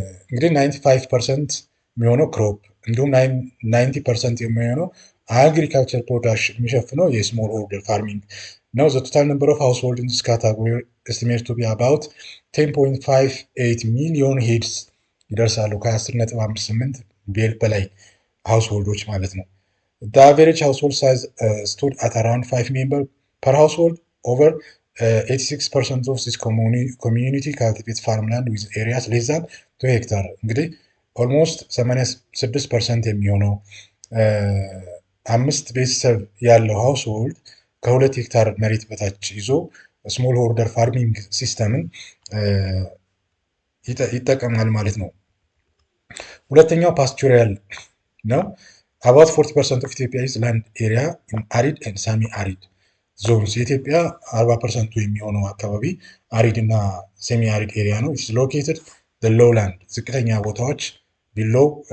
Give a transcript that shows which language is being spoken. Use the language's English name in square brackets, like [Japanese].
[Amharic] እንግዲህ 95% የሚሆነው ክሮፕ እንዲሁም 90% የሚሆነው አግሪካልቸር ፕሮዳክሽን የሚሸፍነው የስሞል ሆልደር ፋርሚንግ ነው። [English] the total number of household in this category estimated to be about 10.58 million heads [Amharic] ይደርሳሉ። ከ10.58 በላይ ሃውስሆልዶች ማለት ነው። [English] The average household size stood at around 5 members per household. Over 86% of this community cultivates farmland with areas less than 2 hectares. [Amharic] እንግዲህ ኦልሞስት 86% የሚሆነው 5 ቤተሰብ ያለው ሃውስሆልድ ከ2 ሄክታር መሬት በታች ይዞ ስሞል ሆልደር ፋርሚንግ ሲስተምን ይጠቀማል ማለት ነው። ሁለተኛው ፓስቶሪያል ነው። [English] About 40% of Ethiopia's land area in arid and semi-arid zones [Amharic] የኢትዮጵያ 40% የሚሆነው አካባቢ አሪድ እና ሴሚ አሪድ ኤሪያ ነው። [English] It's located the lowland [Amharic] ዝቅተኛ ቦታዎች below